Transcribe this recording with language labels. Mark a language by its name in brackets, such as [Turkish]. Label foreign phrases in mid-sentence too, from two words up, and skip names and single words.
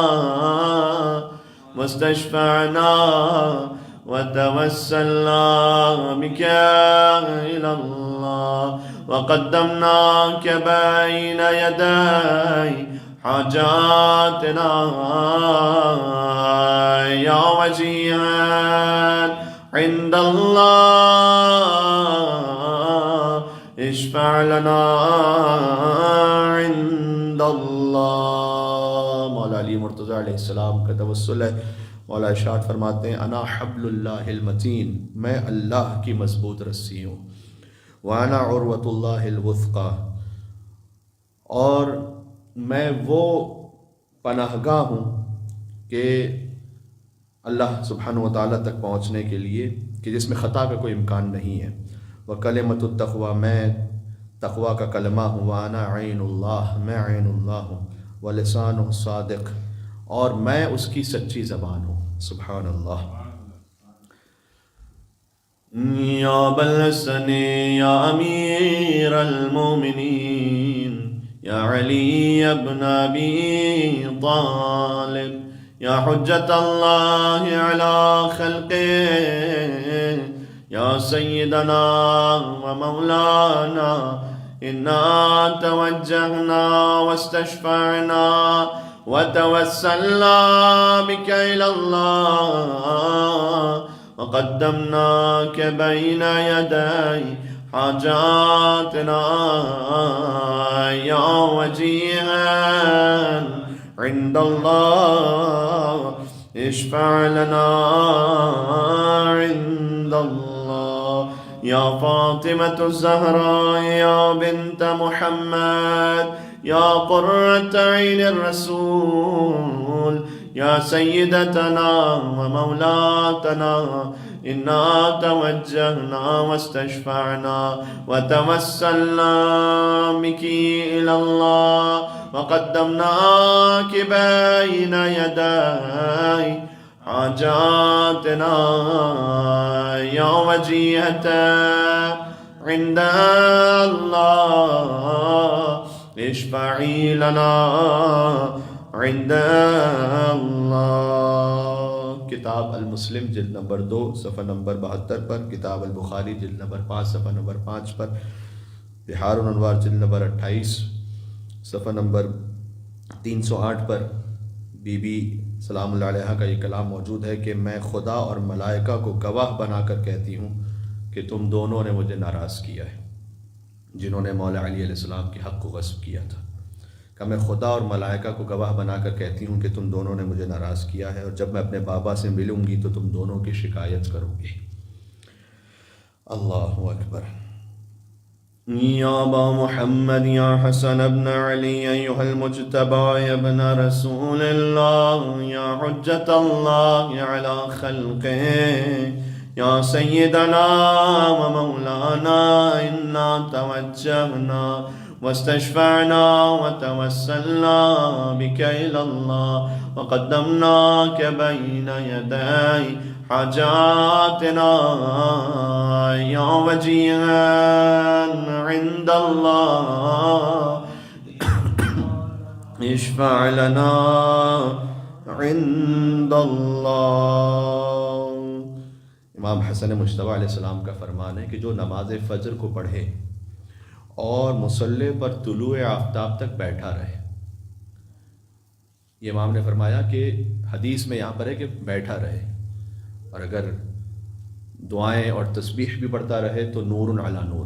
[Arabic] واستشفعنا وتوسلنا بك إلى الله وقدمناك بين يدي حاجاتنا يا وجيها عند الله اشفع لنا عند الله। [Urdu] مولا علی مرتضیٰ علیہ السلام کا توسل ہے. مولا ارشاد فرماتے ہیں [Arabic] أنا حبل الله المتين, [Urdu] میں اللہ کی مضبوط رسی ہوں. [Arabic] وأنا عروة الله الوثقى, [Urdu] اور میں وہ پناہ گاہ ہوں کہ اللہ [Arabic] سبحانه وتعالى [Urdu] تک پہنچنے کے لیے کہ جس میں خطا کا کوئی امکان نہیں ہے. [Arabic] وكلمة التقوى, [Urdu] میں تقویٰ کا کلمہ ہوں. [Arabic] وأنا عين الله, [Urdu] میں عین اللہ ہوں. [Arabic] ولسانه صادق, [Urdu] اور میں اس کی سچی زبان ہوں. [Arabic] سبحان الله. يا أبا الحسن يا أمير المؤمنين يا علي بن أبي طالب يا حجة الله على خلقه يا سيدنا ومولانا إنا توجهنا واستشفعنا وتوسلنا بك إلى الله وقدمناك بين يدي حاجاتنا يا وجيها عند الله اشفع لنا عند الله يا فاطمة الزهراء يا بنت محمد يا قرة عين الرسول يا سيدتنا و مولاتنا إنا توجهنا واستشفعنا وتوسلنا بك إلى الله وقدمناك بين يدي حاجاتنا يا وجيهة عند الله اشفعي لنا عند الله. [Urdu] کتاب المسلم جلد نمبر 2 صفحہ نمبر 72 پر، کتاب البخاری جلد نمبر 5 صفحہ نمبر 5 پر، بحار الانوار جلد نمبر 28 صفحہ نمبر 308 پر بی بی [Arabic] سلام الله عليها [Urdu] کا یہ کلام موجود ہے کہ میں خدا اور ملائکہ کو گواہ بنا کر کہتی ہوں کہ تم دونوں نے مجھے ناراض کیا ہے، جنہوں نے مولا علی علیہ السلام کے حق کو غصب کیا تھا. کہ میں خدا اور ملائکہ کو گواہ بنا کر کہتی ہوں کہ تم دونوں نے مجھے ناراض کیا ہے، اور جب میں اپنے بابا سے ملوں گی تو تم دونوں کی شکایت کروگے. [Arabic] الله أكبر. يا أبا محمد يا حسن بن علي أيها المجتبى ابن رسول الله يا حجة الله على خلقه يا سيدنا ومولانا إنا توجهنا واستشفعنا وتوسلنا بك إلى الله وقدمناك بين يدي حاجاتنا يا وجيها عند الله اشفع لنا عند الله. [Urdu] امام حسن مجتبیٰ علیہ السلام کا فرمان ہے کہ جو نماز فجر کو پڑھے اور مصلے پر طلوع آفتاب تک بیٹھا رہے، یہ امام نے فرمایا کہ حدیث میں یہاں پر ہے کہ بیٹھا رہے، اور اگر دعائیں اور تسبیح بھی پڑھتا رہے تو [Arabic] نور على نور.